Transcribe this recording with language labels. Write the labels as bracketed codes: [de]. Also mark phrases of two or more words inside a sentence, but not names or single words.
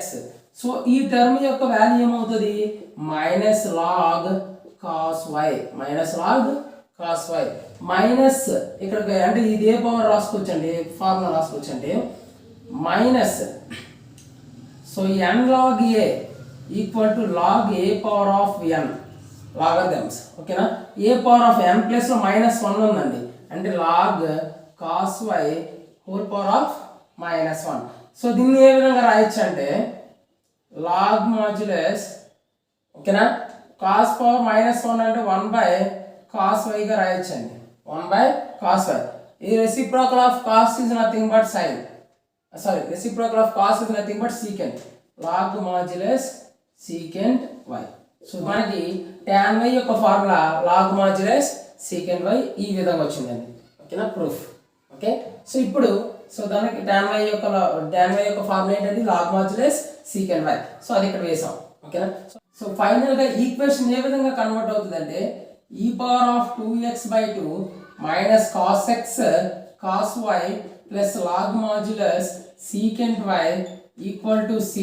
[te] సో ఈ టర్మ్ యొక్క వాల్యూ ఏమవుతుంది, [en] minus log cos y, minus log cos y minus [te] ఇక్కడ అంటే ఇది ఏ పవర్ రాసుకోవచ్చు అండి, ఫార్ములా రాసుకోవచ్చు అంటే మైనస్, సో n log a [en] equal to [te] log a [en] power of [te] n లాగరిథమ్స్. ఓకేనా. a [en] power of [te] n ప్లస్ లో మైనస్ 1 ఉందండి, అంటే [en] log cos y whole power of minus 1. [te] సో దీన్ని ఏ విధంగా రాయొచ్చు అంటే [en] log modulus, [te] ఓకేనా, కాస్ పవర్ మైనస్ 1 అంటే [en] 1 by cos y [te] గా రాయొచ్చు అండి, [en] 1 by cos y. ఈ reciprocal of cos is nothing but sine, sorry reciprocal of cos is nothing but secant, log modulus secant y. [te] సో మనకి tan y యొక్క ఫార్ములా [en] log modulus secant y [te] ఈ విధంగా వచ్చిందండి. ఓకేనా, ప్రూఫ్. ఓకే. సో ఇప్పుడు దానికి tan y యొక్క ఫార్ములా ఏంటంటే [en] log modulus secant y. [te] సో అది ఇక్కడ వేసాం. ఓకేనా. సో ఫైనల్ గా ఈక్వేషన్ ఏ విధంగా కన్వర్ట్ అవుతుందంటే e [en] power of [te] 2x/2 [en] minus cos x cos y plus log modulus secant y equal to c.